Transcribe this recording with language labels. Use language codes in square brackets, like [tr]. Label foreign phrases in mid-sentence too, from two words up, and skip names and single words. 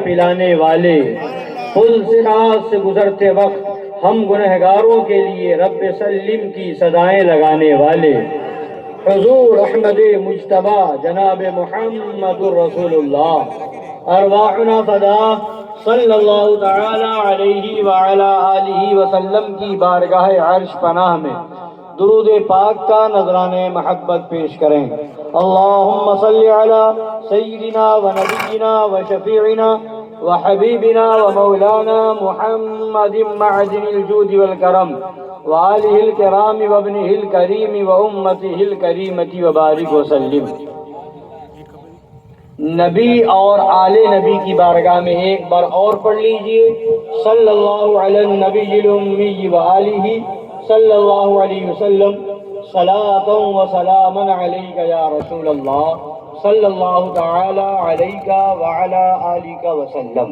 [ur] پلانے والے، پل صراط سے گزرتے وقت ہم گنہگاروں کے لیے [ar] رب سلم [ur] کی صدائیں لگانے والے، حضور احمد مجتبی جناب محمد الرسول اللہ، [ar] ارواحنا فدا صلی اللہ تعالی علیہ وعلا آلہ وسلم [ur] کی بارگاہ عرش پناہ میں درود پاک کا نذرانِ محبت پیش کریں۔ [ar] اللہم صلی علی سیدنا و نبینا و شفیعنا و حبیبنا و مولانا محمد معدن الجود والکرم و آلہ الکرام و ابنہ الکریم و امتہ الکریمۃ و بارک وسلم۔ [ur] نبی اور آل نبی کی بارگاہ میں ایک بار اور پڑھ لیجئے، [ar] صلی اللہ علی النبی الامی و آلہ صلی اللہ علیہ وسلم، صلاۃ و سلام علیک یا رسول اللہ، صلی اللہ تعالی علیک وعلی آلک وسلم۔